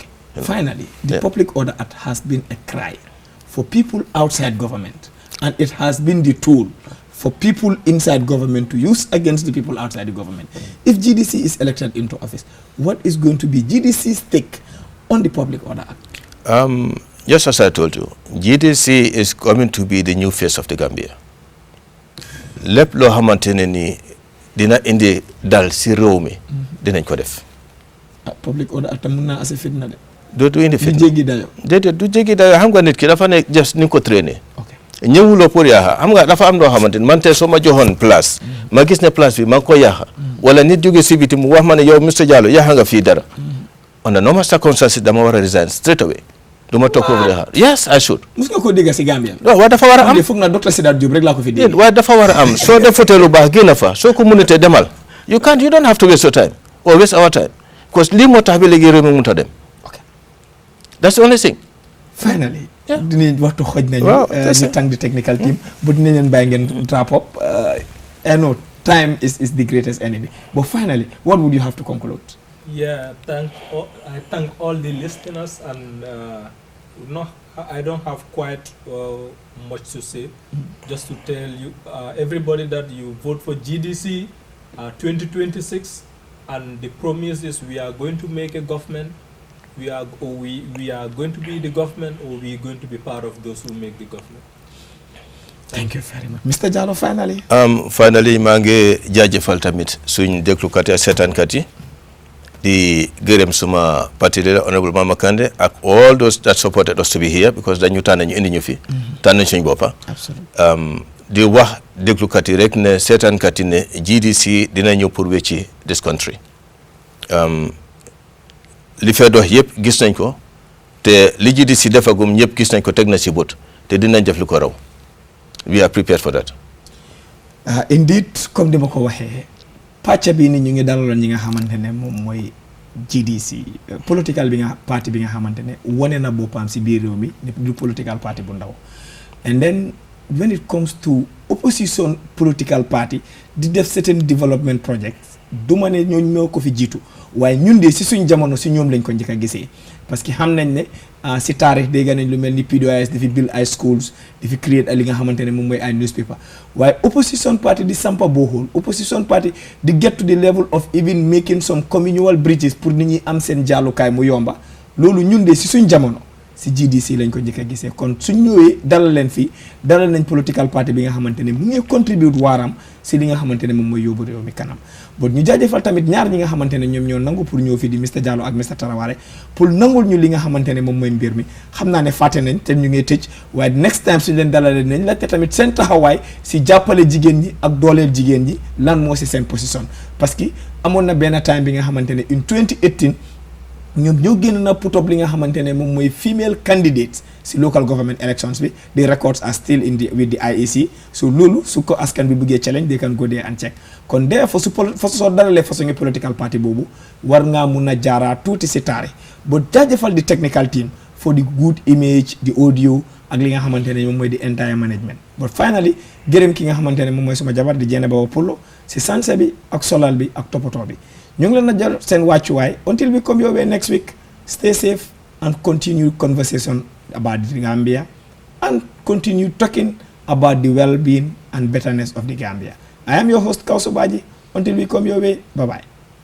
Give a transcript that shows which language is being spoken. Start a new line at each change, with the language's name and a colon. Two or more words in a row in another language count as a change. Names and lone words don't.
English: Finally, the Public Order Act has been a cry for people outside government, and it has been the tool for people inside government to use against the people outside the government. If GDC is elected into office, what is going to be GDC's take on the Public Order Act? Just as I told you, GDC is coming to be the new face of the Gambia.
Wolof: Lep lo xamantene ni dina indi dal si réew mi dinañ ko def. Public Order Act mun naa ase fitna de. dootu indi fitna du jéggi dayo. déedéet du jéggi dayo xam nga nit ki dafa nekk just ni ko traîner. ñëwuloo pour yaaxa xam nga dafa am loo xamante ni man tey soo ma joxoon place ma gis ne place bi ma ngi ko yaaxa wala nit jóge si biti mu wax ma ne yow Mr. Jallow yaaxa nga fii dara
English: on a normal circumstances
Wolof: dama war a
English: resign straight away
Wolof: du ma toog foofu de xaar
English: yes I should.
Wolof: mus nga ko dégg si Gambia. waaye dafa war a am foog na docteur Sidat Diop rek laa ko fi dégg. waaye dafa war a am soo defutee lu baax génn fa soo ko mënutee demal
English: you don't have to waste your time or waste our time
Wolof: because lii moo tax bi léegi réew mi mënut a dem.
English: That's the only thing. Finally.
Wolof: Dinañ waxtu xoj nañu ñu
English: thank the technical team but
Wolof: dinañ leen bàyyi ngeen
English: wrap up. I know time is the greatest enemy but finally what would you have to conclude? Yeah, I thank all the listeners and I don't have quite much to say. Just to tell you everybody that you vote for GDC 2026 and the promise is we are going to make a government. We are going to be the government or we are going to be part of those who make the government. Thank you very much. Mr. Jallow, finally. Finally,
Wolof: maa ngi jaajëfal tamit suñ déglukat yi seetaankat yi di gërëm suma
English: party leader
Wolof: Honorable Mama Kandeh ak
English: all those that supported us to be here because
Wolof: dañu tànn ñu indi ñu fi. tànn suñ boppa.
English: Absolutely.
Wolof: di wax déglukat yi rek ne seetaankat yi ne GDC dina ñëw pour wecci
English: this country.
Wolof: li fee dox yëpp gis nañ ko te li GDC defagum ñëpp gis nañ ko teg na si bët te dinañ def lu ko raw
English: we are prepared for that.
Wolof: Indeed comme ni ma ko waxee pàcc bi ni ñu ngi dalaloon ñi nga xamante ne moom mooy GDC political bi nga parti bi nga xamante ne wane na boppam si biir réew mi ne du
English: political party
Wolof: bu ndaw
English: and then when it comes to opposition political party
Wolof: di def
English: certain development projects
Wolof: du ma ne ñoo ko fi jiitu waaye ñun de si suñ jamono si ñoom lañ ko njëkk a gisee
French: parce que
Wolof: xam nañ ne si taarix dégg nañ lu mel ni PDOIS di fi build ay schools di fi create li nga xamante ne moom mooy ay newspaper waaye
English: opposition party
Wolof: di sampa booxul
English: opposition party
Wolof: di
English: get to the level of even making some communal bridges
Wolof: pour nit ñi am seen jàllukaay mu yomba loolu ñun de si suñ jamono si GDC lañ ko njëkk a gisee kon suñ ñëwee dalal leen fii dalal nañ
English: political party
Wolof: bi nga xamante ne mu ngi contribute waaram si li nga xamante ne moom mooy yóbbu réew mi kanam bon ñu jaajëfal tamit ñaar ñi nga xamante ne ñoom ñoo nangu pour ñëw fii di Mr Jallow ak Mr Tarawale pour nangul ñu li nga xamante ne moom mooy mbir mi xam naa ne fàtte nañ te ñu ngi tëj waaye
English: next time
Wolof: suñ leen dalalee nañ la te tamit seen taxawaay si jàppale jigéen ñi ak dooleel jigéen ñi lan moo si seen position parce que amoon na benn time bi nga xamante ne in 2018 ñoom ñoo génn na
English: put up
Wolof: li nga xamante ne moom mooy female candidates si
English: local government elections
Wolof: bi
English: the records are still in the with the IEC so
Wolof: loolu su ko askan bi bëggee challenge
English: they can go there and check
Wolof: kon therefore soo dalalee façon
English: political party
Wolof: boobu war ngaa mun a jaaraa tuuti si taari ba jaajëfal di
English: technical team for the good image the audio
Wolof: ak li nga xamante ne moom mooy
English: the entire management but finally
Wolof: gërëm ki nga xamante ne moom mooy suma jabar di Jeene Baba Pullo si sanse bi ak solal bi ak toppatoo bi ñu ngi leen a jël seen wàccuwaay
English: until we come your way next week stay safe and continue conversation about the Gambia and continue talking about the well-being and betterness of the Gambia.
Wolof: I am your host Kausu Baji. Until we come your way, bye bye.